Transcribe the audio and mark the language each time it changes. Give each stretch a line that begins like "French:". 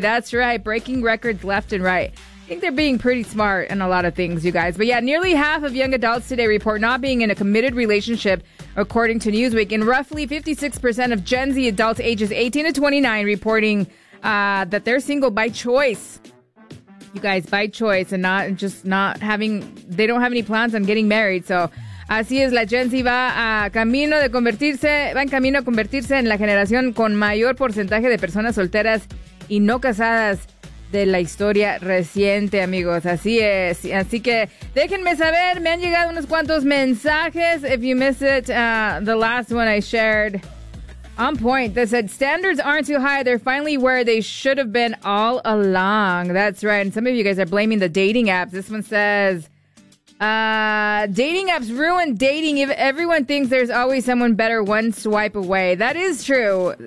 English: That's right, breaking records left and right. I think they're being pretty smart in a lot of things, you guys. But yeah, nearly half of young adults today report not being in a committed relationship, according to Newsweek, and roughly 56% of Gen Z adults ages 18 to 29 reporting that they're single by choice. You guys, by choice, and not just not having, they don't have any plans on getting married.
Spanish: So, así es, la Gen Z va en camino a convertirse en la generación con mayor porcentaje de personas solteras y no casadas de la historia reciente, amigos. Así es. Así que déjenme saber, me han llegado unos cuantos mensajes.
English: If you missed it, the last one I shared on point, they said, standards aren't too high. They're finally where they should have been all along. That's right. And some of you guys are blaming the dating apps. This one says, dating apps ruin dating. If everyone thinks there's always someone better one swipe away. That is true.